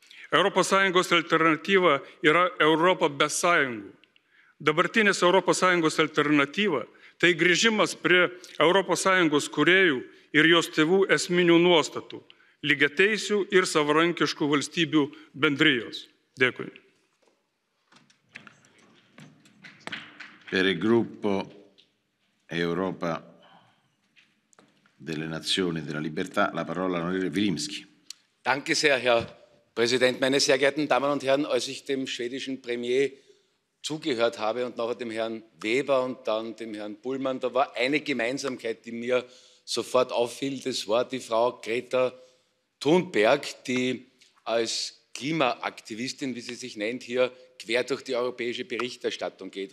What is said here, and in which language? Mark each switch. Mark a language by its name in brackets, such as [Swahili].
[Lithuanian] ES alternatyva yra Europa be sąjungų. Dabartinės ES alternatyva tai grįžimas prie ES kūrėjų ir jos tėvų esminių nuostatų, lygiateisių ir savarankiškų valstybių bendrijos. Dėkui. [Italian] Per il gruppo Europa delle Nazioni e della Libertà la parola all'onorevole Vilimsky. [German] Danke sehr, Herr Präsident. Meine sehr geehrten Damen und Herren, als ich dem schwedischen Premier zugehört habe und nachher dem Herrn Weber und dann dem Herrn Bullmann, da war eine Gemeinsamkeit, die mir sofort auffiel. Das war die Frau Greta Thunberg, die als Klimaaktivistin, wie sie sich nennt, hier quer durch die europäische Berichterstattung geht.